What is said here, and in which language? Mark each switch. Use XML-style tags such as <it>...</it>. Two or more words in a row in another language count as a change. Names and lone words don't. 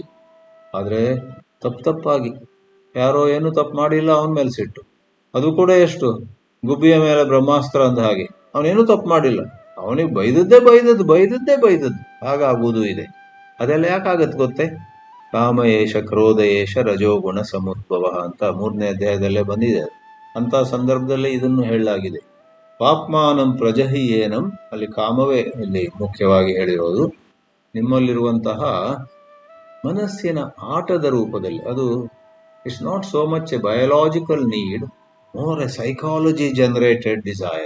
<kn>ಆದರೆ ತಪ್ಪಾಗಿ ಯಾರೋ ಏನು ತಪ್ಪು ಮಾಡಿಲ್ಲ ಅವನ ಮೇಲೆ ಸಿಟ್ಟು, ಅದು ಕೂಡ ಎಷ್ಟು ಗುಬ್ಬಿಯ ಮೇಲೆ ಬ್ರಹ್ಮಾಸ್ತ್ರ ಅಂದ ಹಾಗೆ. ಅವನೇನು ತಪ್ಪು ಮಾಡಿಲ್ಲ, ಅವನಿಗೆ ಬೈದದ್ದೇ ಹಾಗಾಗುವುದು ಇದೆ. ಅದೆಲ್ಲ ಯಾಕಾಗತ್ತೆ ಗೊತ್ತೇ?</kn> <sa>ಕಾಮ ಏಷ ಕ್ರೋಧ ಏಷ ರಜೋಗುಣ ಸಮುದ್ಭವ</sa> <kn>ಅಂತ 3ನೇ ಅಧ್ಯಾಯದಲ್ಲೇ ಬಂದಿದೆ. ಅಂತ ಸಂದರ್ಭದಲ್ಲಿ ಇದನ್ನು ಹೇಳಲಾಗಿದೆ.</kn> <sa>ಪಾಪ್ಮಾನಂ ಪ್ರಜಹಿ ಏನಂ,</sa> <kn>ಅಲ್ಲಿ ಕಾಮವೇ ಇಲ್ಲಿ ಮುಖ್ಯವಾಗಿ ಹೇಳಿರೋದು. ನಿಮ್ಮಲ್ಲಿರುವಂತಹ ಮನಸ್ಸಿನ ಆಟದ ರೂಪದಲ್ಲಿ, ಅದು</kn> <en>it's not so much a biological need, more a psychology generated desire.</en>